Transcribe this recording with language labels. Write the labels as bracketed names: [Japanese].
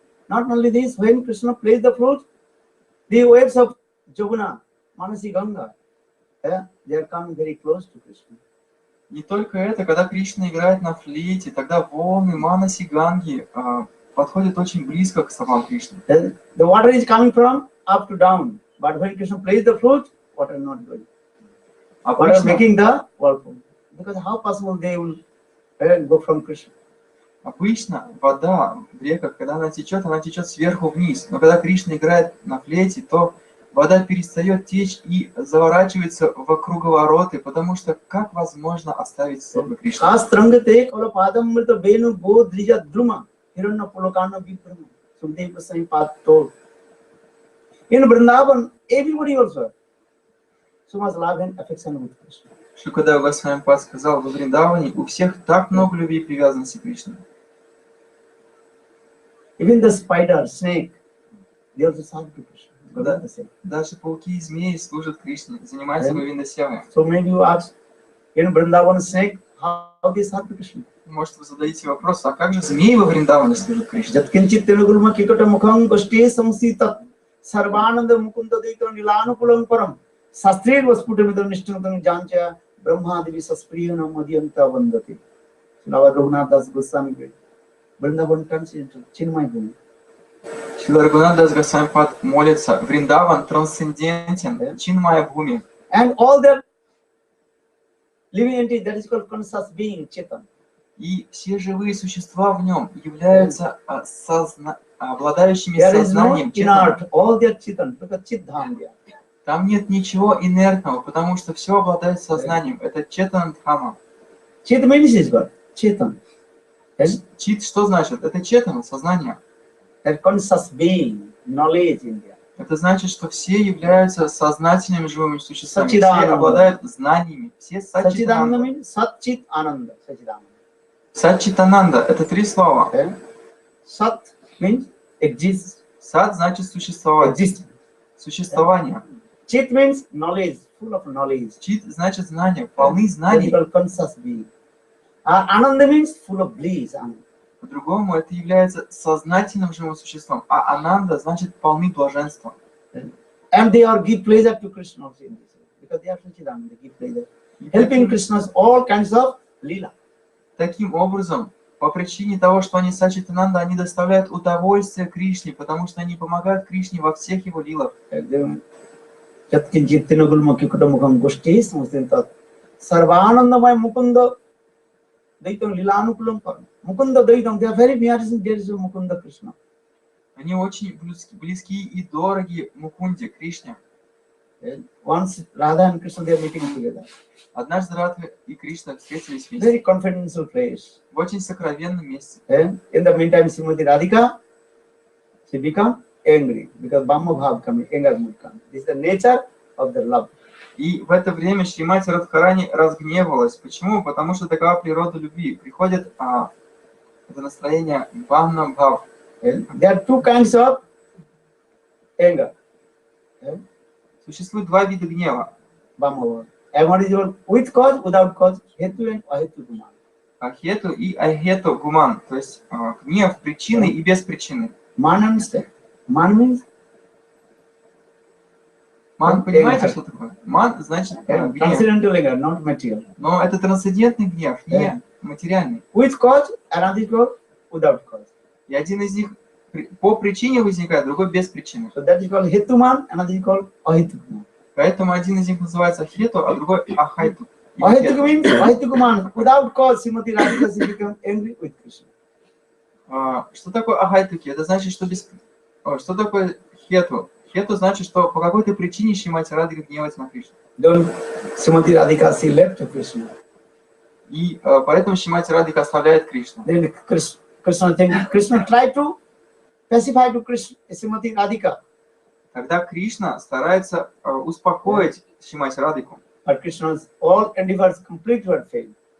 [English] Not only this, when Krishna plays the flute, the waves of Joguna, Manasi Ganga, they are coming very close to Krishna. [Russian] Не только это, когда Кришна играет на флейте, тогда волны Манаси Ганги подходят очень близко к стопам Кришны. [English] The water is coming from up to down, but when Krishna plays the flute, water not going. Water making the whirlpool. Because how possible they will go from Krishna? [Russian] Обычно вода в реках, когда она течет сверху вниз. Но когда Кришна играет на флейте, то вода перестает течь и заворачивается в круговороты, потому что как возможно оставить стопы Кришны? [English] In Vrindavan, everybody also so much love and affection with Krishna. [Russian] Шукадев Госвами сказал, во Вриндаване у всех так много любви и привязанности к Кришне. [English] Even the spider, snake, they also serve to Krishna. [Russian] Даже пауки и змеи служат Кришне, занимаются Говинда Севой. [English] So maybe you ask, in Vrindavan snake, how they serve to Krishna? [Russian] Может, вы задаете вопрос, а как же змеи во Вриндаване служат Кришне? Jatkинчит телегурма кикота мухам гоште самсита sarvananda mukunda deikram nilanukulam param sastrir vasputamitam nishtanam jancha brahmadevi saspriyana madhyanta vandati. [English] Now Raghunath Das Goswami Vrindavan turns into Chinmay Bhumi. [Russian] Шрила Рагунат Дас Госвами молится, Вриндаван трансцендентен, Чинмая Бхуми. [English] And all the living entities, that is called conscious being, Chetan. [Russian] И все живые существа в нем являются обладающими [English] There is [Russian] сознанием [English] no inert, all they are Chetan, because Chidham. [Russian] Там нет ничего инертного, потому что все обладает сознанием. Это Четан Дхама. [English] Chit means is God, Chetan. [Russian] Чит что значит? Это Четан, сознание. [English] That conscious being, knowledge in there. [Russian] Это значит, что все являются сознательными живыми существами. Все Сачидананда. обладают знаниями. Все [English] Satchidananda [Russian] Сачитананда. [English] means Sat Chit Ananda. Satchidananda. [Russian] Сачитананда – это три слова. [English] Sat means exists, [Russian] Сат значит существовать. [English] exists. [Russian] Существование. [English] Chit means knowledge, full of knowledge. [Russian] Чит значит знание, полны [English] That is [Russian] знаний. [English] called conscious being. Ananda means full of bliss. Ananda. [Russian] По-другому это является сознательным живым существом. А Ананда значит полны блаженства. [English] And they are give pleasure to Krishna also in this way, because they are Satchidananda, they give pleasure. Helping Krishna's all kinds of lila. [Russian] Таким образом, по причине того, что они Сачитананда, они доставляют удовольствие Кришне, потому что они помогают Кришне во всех его лилах. [Sanskrit] Yatkinjit tinagulmukhi kutamukam gushti samustintat sarvanandamay mukunda daitam lilanukulam param. [English] Mukunda daitam, they are very near, there is a Mukunda Krishna. [Russian] Они очень близки и дороги Мукунде, Кришне. [English] Once Radha and Krishna, they are meeting together. [Russian] Однажды Радха и Кришна встретились вместе. [English] Very confidential place. [Russian] В очень сокровенном месте. [English] And in the meantime, Srimati Radhika, she become angry because Brahma Bhav coming, anger mood comes. This is the nature of the love. [Russian] И в это время Шримати Радхарани разгневалась. Почему? Потому что такова природа любви. Приходит это настроение Вана Бхав. [English] There are two kinds of anger. [Russian] Существует два вида гнева. [English] Brahma Bhav. And one is with cause, without cause, hetu and ahetu guna. [Russian] Ахету и ахету гуман. То есть гнев причины и без причины. [English] Man understand? Man means? [Russian] Ман, понимаете, что такое? Ман значит гнев. [English] Transcendental anger, not material. [Russian] Но это трансцендентный гнев, не материальный. [English] With cause, another is called without cause. [Russian] И один из них по причине возникает, другой без причины. [English] So that is called hetuman, another is called ahetuman. [Russian] Поэтому один из них называется ахету, а другой ахайту. [English] Ahetuku means ahetukuman. Without cause, Srimati Radhika she become angry with Krishna. [Russian] Что такое ахайтуки? Это значит, что без... Что такое хету? Хету значит, что по какой-то причине Шримати Радхика гневается на Кришну. [English] Srimati Radhika she left Krishna. [Russian] И поэтому Шримати Радхика оставляет Кришну. [English] Then Krishna tried to pacify to Srimati Radhika. [Russian] Тогда Кришна старается успокоить Шримати Радхику. [English] But Krishna's all endeavors complete were failed.